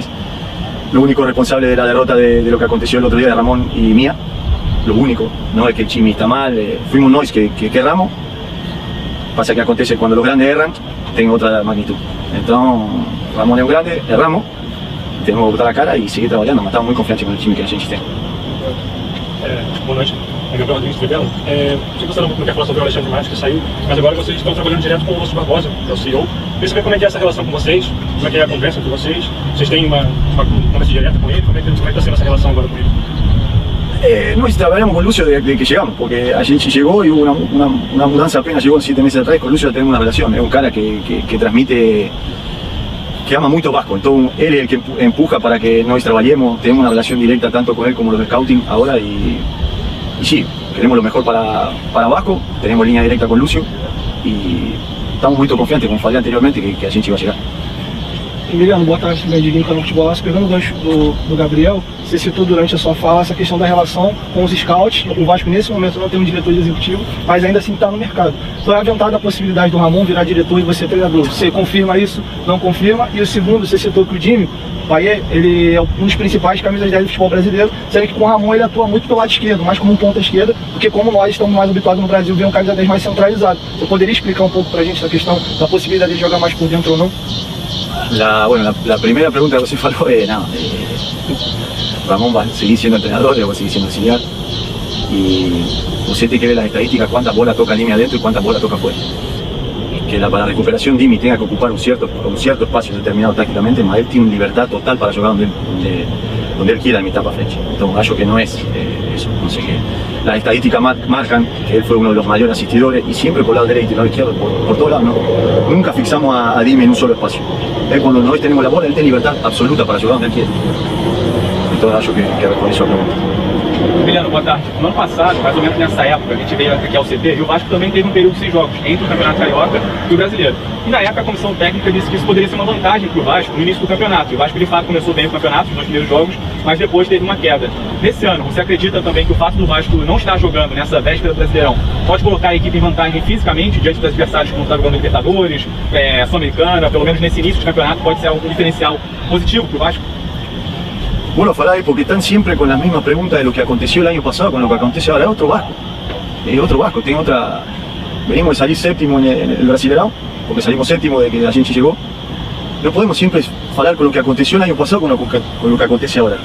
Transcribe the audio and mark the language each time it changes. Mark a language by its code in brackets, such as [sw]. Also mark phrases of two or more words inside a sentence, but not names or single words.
[es] Lo único responsable de la derrota de lo que aconteció el otro día de Ramón y mía, lo único, no es que el Chimi está mal, fuimos nosotros que erramos. Pasa que acontece cuando los grandes erran, tienen otra magnitud. Entonces, Ramón es un grande, erramos, tenemos que botar la cara y seguir trabajando, mas estamos muy confiantes con el time [pt] que a gente tem. Boa noite, é Gabriel Rodrigues Tribelo. Sei que você não quer falar sobre o Alexandre Matos, que saiu, mas agora vocês estão trabalhando direto com o Lúcio Barbosa, que é o CEO. Queria saber como é que é essa relação com vocês, como é que é a conversa com vocês, vocês têm uma conversa direta com ele, como é que está sendo essa relação agora com ele? [es] Nós trabalhamos con Lucio desde que llegamos, porque [pt] a gente [es] llegó y hubo una mudanza apenas llegó 7 meses atrás. Con Lucio tenemos una relación, es un cara que transmite, que ama mucho Vasco, entonces él es el que empuja para que nosotros trabajemos, tenemos una relación directa tanto con él como los de scouting ahora y sí, queremos lo mejor para Vasco, tenemos línea directa con Lúcio [pt] e estamos muito confiantes, como falei anteriormente, que a gente vai chegar. Emiliano, boa tarde, Diguinho, canal Futebol. Pegando o gancho do Gabriel, você citou durante a sua fala essa questão da relação com os scouts. O Vasco nesse momento não tem um diretor executivo, mas ainda assim está no mercado. Foi aventada a possibilidade do Ramon virar diretor e você treinador. Você confirma isso? Não confirma? E o segundo, você citou que o Jimmy Payet, ele é um dos principais camisas 10 do futebol brasileiro, sendo que com o Ramon ele atua muito pelo lado esquerdo, mais como um ponta esquerda, porque como nós estamos mais habituados no Brasil, ver um camisa 10 mais centralizado. Você poderia explicar um pouco pra gente essa questão da possibilidade de jogar mais por dentro ou não? [es] La primera pregunta que [pt] você falou [es] é, Ramón va a seguir siendo entrenador, yo voy a seguir siendo auxiliar, y usted tiene que ver las estadísticas, cuántas bolas toca línea adentro y cuántas bolas toca afuera. Que para la recuperación Dimi tenga que ocupar un cierto espacio determinado tácticamente, mas él tiene libertad total para jugar donde él quiera en mitad para frente. Entonces gallo que no es eso, no sé qué. Las estadísticas marcan que él fue uno de los mayores asistidores y siempre por el lado derecho y el lado izquierdo, por todos lados, nunca fixamos a Dimi en un solo espacio. Él cuando nosotros tenemos la bola, él tiene libertad absoluta para jugar donde él quiera. Entonces acho que responde a pregunta. [pt] Emiliano, boa tarde. No ano passado, mais ou menos nessa época, a gente veio aqui ao CT e o Vasco também teve um período sem jogos entre o Campeonato Carioca e o Brasileiro. E na época a comissão técnica disse que isso poderia ser uma vantagem para o Vasco no início do campeonato. E o Vasco de fato começou bem o campeonato, os 2 primeiros jogos, mas depois teve uma queda. Nesse ano, você acredita também que o fato do Vasco não estar jogando nessa véspera do Brasileirão pode colocar a equipe em vantagem fisicamente diante dos adversários que vão estar jogando Libertadores, Sul-Americana, pelo menos nesse início de campeonato, pode ser um diferencial positivo para o Vasco? [es] Bueno, Faray, porque están siempre con las mismas preguntas de lo que aconteció el año pasado con lo que acontece ahora. Es otro Vasco. Tiene otra. Venimos de salir séptimo en el Brasileirão, porque salimos séptimo de que [pt] a gente [es] llegó. No podemos siempre hablar con lo que aconteció el año pasado con lo que acontece ahora.